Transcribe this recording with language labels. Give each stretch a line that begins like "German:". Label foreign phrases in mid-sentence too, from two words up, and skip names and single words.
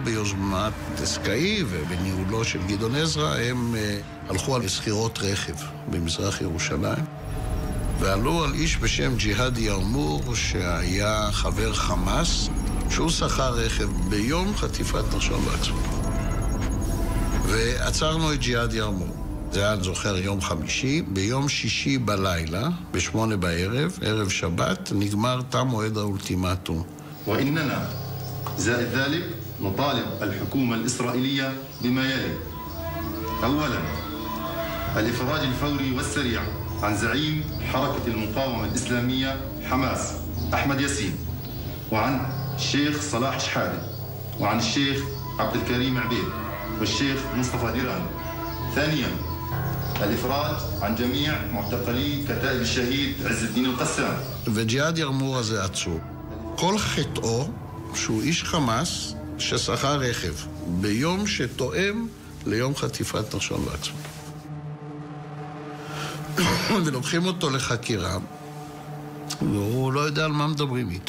Hebrew: ביוזמת דסקאי ובניהולו של גדעון עזרא, הם הלכו על סחירות רכב במזרח ירושלים, ועלו על איש בשם ג'יהאד ירמור, שהיה חבר חמאס, שהוא שכר רכב ביום חטיפת נחשון וקסמן. ועצרנו את ג'יהאד ירמור. זה היה, אני זוכר, יום חמישי. ביום שישי בלילה, ב8 בערב, ערב שבת, נגמר תם מועד האולטימטום.
Arabic: وإننا زائد ذلك نطالب الحكومة الإسرائيلية بما يلي. أولا الإفراج الفوري والسريع عن زعيم حركة المقاومة الإسلامية حماس أحمد ياسين، وعن الشيخ صلاح شحادة، وعن الشيخ عبد الكريم عبيد والشيخ مصطفى ديران. ثانيا الإفراج عن جميع معتقلي كتائب الشهيد عز الدين القسام.
Hebrew: וג'יהאד ירמור הזה עצור. כל חטאו שהוא איש חמאס ששכר רכב ביום שתואם ליום חטיפת נחשון וקסמן. ולוקחים אותו לחקירה, והוא לא יודע על מה מדברים איתו.